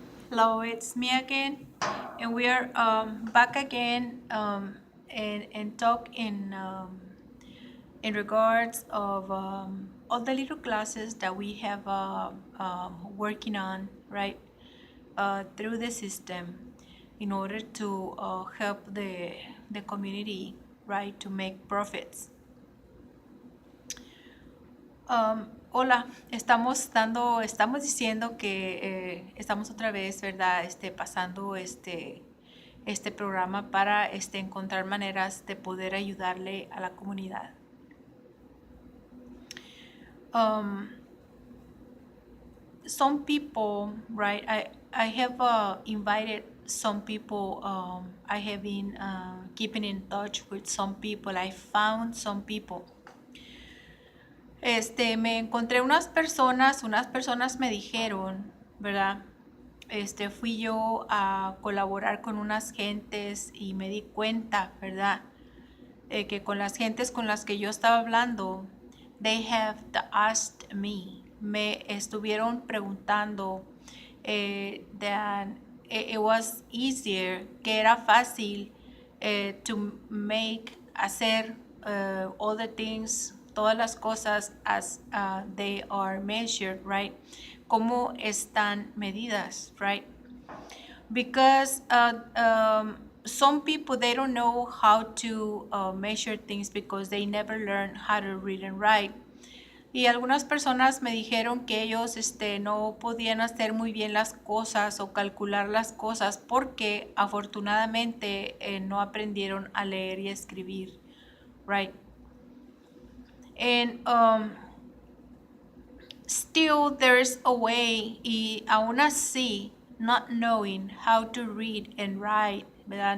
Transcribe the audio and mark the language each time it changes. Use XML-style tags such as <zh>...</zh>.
<en>Hello, it's me again, and we are back again and talk in regards of all the little classes that we have working on right through the system in order to help the community right to make profits.</en> <es>Hola, estamos diciendo que estamos otra vez, ¿verdad? Pasando este programa para encontrar maneras de poder ayudarle a la comunidad.</es> <en>Some people, right? I have invited some people. I have been keeping in touch with some people. I found some people.</en> <es>Me encontré unas personas me dijeron, ¿verdad? Fui yo a colaborar con unas gentes y me di cuenta, ¿verdad? Que con las gentes con las que yo estaba hablando,</es> <en>they have asked me</en> <es>estuvieron preguntando</es> <en>that it was easier,</en> <es>que era fácil</es> <en>to make,</en> <es>hacer</es> <en>all the things,</en> <es>todas las cosas</es> <en>as they are measured, right?</en> <es>Cómo están medidas, right?</es> <en>Because some people, they don't know how to measure things because they never learn how to read and write.</en> <es>Y algunas personas me dijeron que ellos no podían hacer muy bien las cosas o calcular las cosas porque afortunadamente no aprendieron a leer y escribir, right?</es> <en>And still there's a way,</en> <es>y aún así,</es> <en>not knowing how to read and write, ¿verdad?</en>